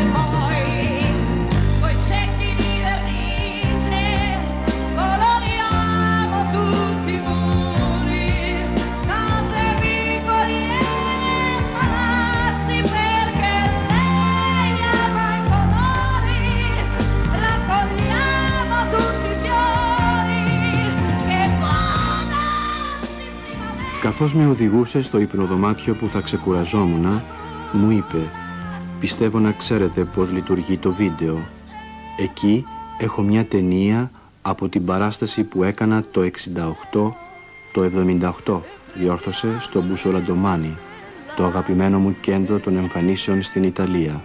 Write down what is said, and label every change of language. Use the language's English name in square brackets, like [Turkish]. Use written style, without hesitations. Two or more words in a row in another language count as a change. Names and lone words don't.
[Italian] Poi coi secchi di vernice coloriamo tutti i muri, case, vicoli e palazzi, perché lei ama i colori, raccogliamo tutti i fiori che buonanzi in primavera. [Greek] Καθώς με οδηγούσε στο υπνοδωμάτιο που θα ξεκουραζόμουν, μου είπε «Πιστεύω να ξέρετε πώς λειτουργεί το βίντεο. Εκεί έχω μια ταινία από την παράσταση που έκανα το 68, το 78», διόρθωσε, στο Μπουσολαντομάνι, το αγαπημένο μου κέντρο των εμφανίσεων στην Ιταλία.